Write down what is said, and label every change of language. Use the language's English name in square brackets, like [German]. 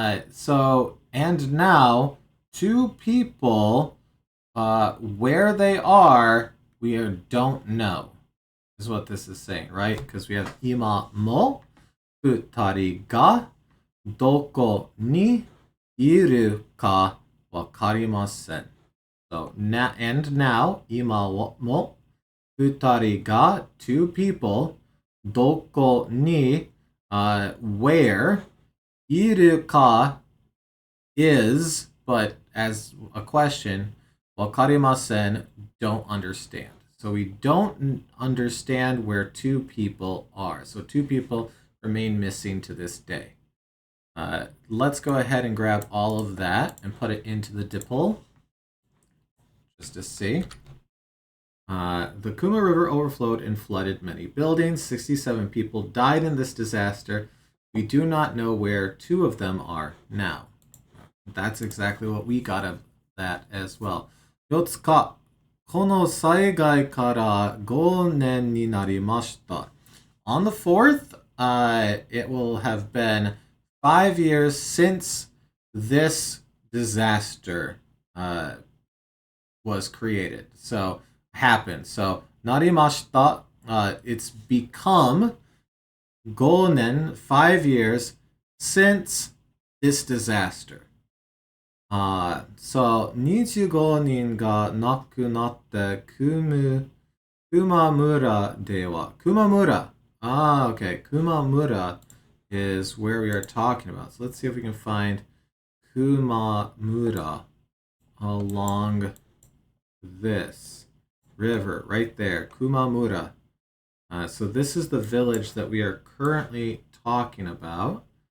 [English] So, and now, 2 people, where they are, we don't know, is what this is saying, right? Because we have [Japanese] 今も2人がどこにいるかわかりません. [English] So, and now, [Japanese] 今も2人が [English] 2 people [Japanese] どこに [English] where [Japanese] いるか [English] is, but as a question, [Japanese] わかりません [English] don't understand. So we don't understand where 2 people are. So 2 people remain missing to this day. Let's go ahead and grab all of that and put it into the DIPL just to see. The Kuma River overflowed and flooded many buildings. 67 people died in this disaster. We do not know where 2 of them are now. That's exactly what we got of that as well. [Japanese] 4日、この災害から5年になりました. [English] On the 4th, it will have been 5 years since this disaster was created. So, happened. So, [Japanese] なりました, [English] it's become 5年, 5 years since this disaster. [Japanese] So, 25人が亡くなってKumamuraでは Kumamura. [English] Okay. Kumamura is where we are talking about. So let's see if we can find Kumamura along this river right there. Kumamura. So this is the village that we are currently talking about.